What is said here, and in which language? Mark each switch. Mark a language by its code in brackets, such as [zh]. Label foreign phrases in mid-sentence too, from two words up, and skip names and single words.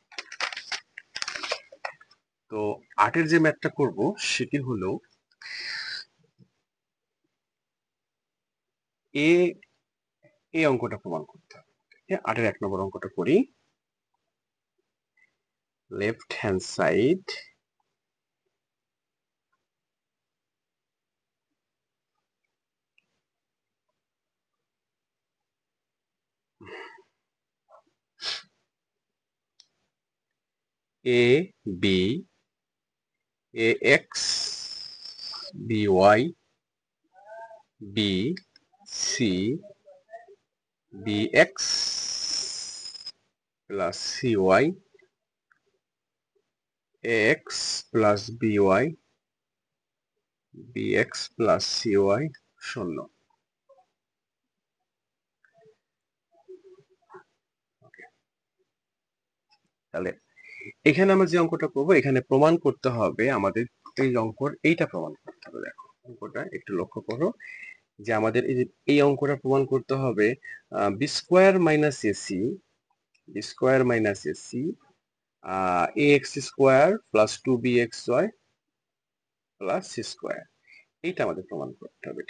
[bn] তো 8 যে ম্যাথটা করব সেটি হলো এই অঙ্কটা প্রমাণ করতে হবে। 8 1 নম্বর অঙ্কটা করি। [en] left hand side a b a x b y b c b x plus c y a x plus b y b x plus c y শূন্য। [bn] তাহলে এখানে আমরা যে অঙ্কটা করবো, এখানে প্রমাণ করতে হবে আমাদের এই অঙ্কর এইটা প্রমাণ করতে হবে। দেখো অঙ্কটা একটু লক্ষ্য করো যে আমাদের এই অঙ্কটা প্রমাণ করতে হবে [en] b square minus ac a x square plus 2bxy plus c square, [bn] এইটা আমাদের প্রমাণ করতে হবে।